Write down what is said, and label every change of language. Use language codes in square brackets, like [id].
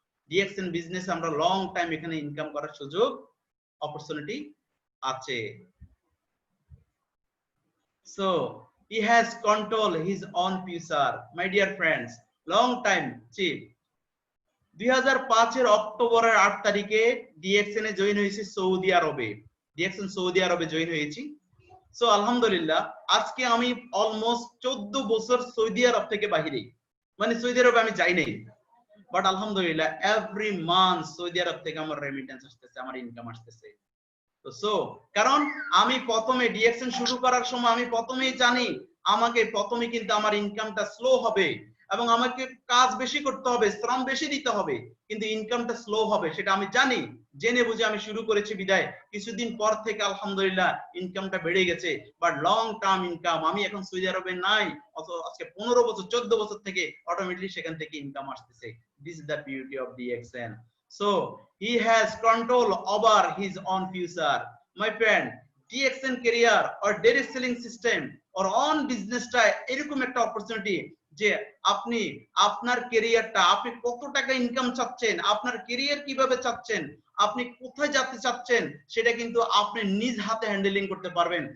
[bn] DXN business আমরা long time এখানে income করার সুযোগ অপরচুনিটি আছে। [en] So he has control his own future, my dear friends, long time chief। [bn] 2005 এর অক্টোবরের 8 তারিখে DXN এ জয়েন হয়েছি সৌদি আরবে, DXN সৌদি আরবে জয়েন হয়েছি। সো আলহামদুলিল্লাহ আজকে আমি অলমোস্ট 14 বছর সৌদি আরব থেকে বাহিরে, মানে সৌদি আরবে আমি যাই নাই, বাট আলহামদুলিল্লাহ এভরি মান্থ সৌদি আরব থেকে আমার রেমিটেন্স আসতেছে, আমার ইনকাম আসতেছে। সো কারণ আমি প্রথমে DXN শুরু করার সময় আমি প্রথমেই জানি আমাকে প্রথমে কিন্তু আমার ইনকামটা স্লো হবে, এবং আমাকে কাজ বেশি করতে হবে, শ্রম বেশি দিতে হবে, কিন্তু ইনকামটা স্লো হবে, সেটা আমি জানি। জেনে বুঝে আমি শুরু করেছি বিদায় কিছুদিন পর থেকে আলহামদুলিল্লাহ ইনকামটা বেড়ে গেছে। বাট লং টার্ম ইনকাম, আমি এখন সৌদি আরবে নাই, আজকে 15 বছর 14 বছর থেকে অটোমেটিকলি সেখান থেকে ইনকাম আসতেছে। [en] This is the beauty of DXN. So he has control over his own future. My friend, DXN career or direct selling system or on business- [bn] টা এরকম একটা অপরচুনিটি যে আপনি আপনার ক্যারিয়ারটা, আপনি কত টাকা ইনকাম চাচ্ছেন, আপনার ক্যারিয়ার কিভাবে চাচ্ছেন, আপনি কোথায় যেতে চাচ্ছেন, সেটা কিন্তু আপনি নিজ হাতে হ্যান্ডেলিং করতে পারবেন।